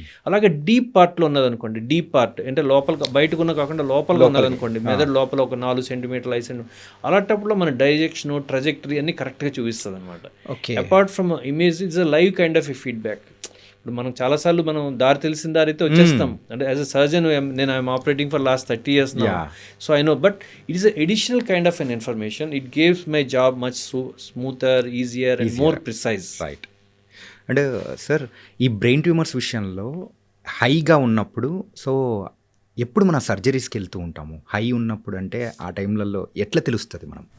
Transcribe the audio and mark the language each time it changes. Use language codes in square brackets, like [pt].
[te] అలాగే డీప్ పార్ట్లో ఉన్నదనుకోండి, deep part అంటే లోపల బయటకు ఉన్న కాకుండా లోపల ఉన్నదనుకోండి, మెదడు లోపల ఒక 4 సెంటీమీటర్లు 5 సెంటీమీటర్ అలాంటప్పుడు మన డైజెక్షన్, ట్రజెక్టరీ అన్ని కరెక్ట్గా చూపిస్తుంది అనమాట. [en] Apart from image it's a live kind of a feedback. [te] ఇప్పుడు మనం చాలాసార్లు మనం దారి తెలిసిన దారి అయితే వచ్చేస్తాం. [en] అంటే as a surgeon [te] నేను [en] I'm operating for last 30 years now. So I know, but it is an additional kind of an information. It gives my job much smoother, easier and more precise. Right. [te] And sir ఈ brain tumours విషయంలో హైగా ఉన్నప్పుడు so ఎప్పుడు మన సర్జరీస్కి వెళ్తూ ఉంటాము, high ఉన్నప్పుడు అంటే ఆ టైంలలో ఎట్లా తెలుస్తుంది మనం?